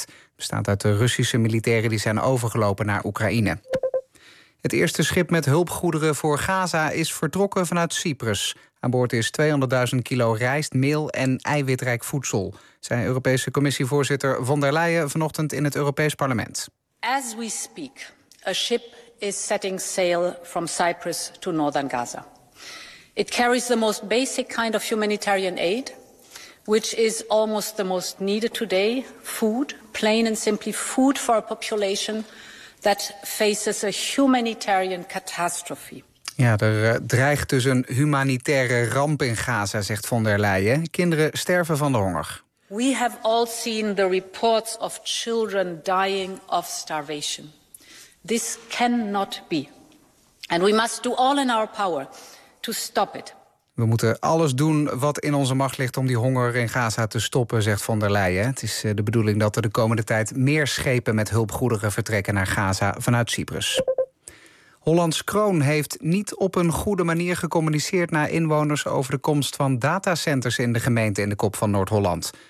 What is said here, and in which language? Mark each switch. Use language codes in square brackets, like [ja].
[nl] Het bestaat uit de Russische militairen die zijn overgelopen naar Oekraïne. Het eerste schip met hulpgoederen voor Gaza is vertrokken vanuit Cyprus. Aan boord is 200.000 kilo rijst, meel en eiwitrijk voedsel, zei Europese Commissievoorzitter von der Leyen vanochtend in het Europees Parlement. [en] As we speak, a ship is setting sail from Cyprus to northern Gaza. It carries the most basic kind of humanitarian aid, which is almost the most needed today, food, plain and simply food for a population that faces a humanitarian catastrophe. [nl] Ja, er dreigt dus een humanitaire ramp in Gaza, zegt von der Leyen. Kinderen sterven van de honger. [en] We have all seen the reports of children dying of starvation. This cannot be. And we must do all in our power to stop it. [nl] We moeten alles doen wat in onze macht ligt om die honger in Gaza te stoppen, zegt von der Leyen. Het is de bedoeling dat er de komende tijd meer schepen met hulpgoederen vertrekken naar Gaza vanuit Cyprus. Hollands Kroon heeft niet op een goede manier gecommuniceerd naar inwoners over de komst van datacenters in de gemeente in de Kop van Noord-Holland.